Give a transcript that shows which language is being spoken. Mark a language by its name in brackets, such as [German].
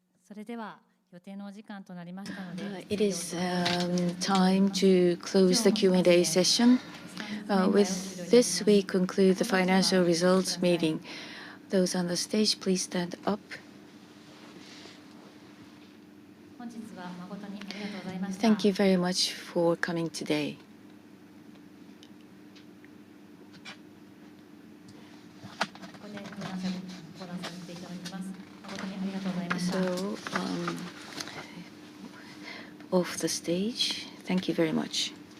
[Japanese] それでは予定のお時間となりましたので、 [English] It is time to close the Q&A session. With this, we conclude the financial results meeting. Those on the stage, please stand up. [Japanese] 本日は誠にありがとうございました。 [English] Thank you very much for coming today. [Japanese] ここで講談させていただきます。誠にありがとうございました。 [English] So, off the stage, thank you very much.